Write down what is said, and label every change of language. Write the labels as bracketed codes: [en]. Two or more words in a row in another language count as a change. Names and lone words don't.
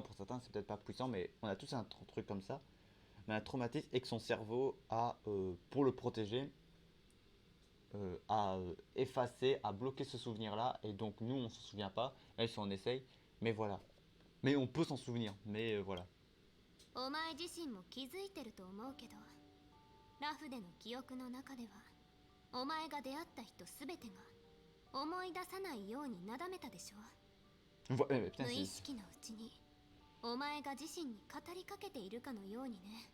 [fr] Pour certains, c'est peut-être pas puissant, mais on a tous un truc comme ça. Mais un traumatisme et que son cerveau a, pour le protéger, a effacé, a bloqué ce souvenir-là. Et donc nous, on ne s'en souvient pas, elle, si on essaye. Mais voilà. Mais on peut s'en souvenir, mais voilà. [ja] お前自身も気づいてると思うけど、ラフでの記憶の中ではお前が出会った人すべてが思い出さないようになだめたでしょ。 [fr] Putain, [ja] 無意識のうちにお前が自身に語りかけているかのようにね。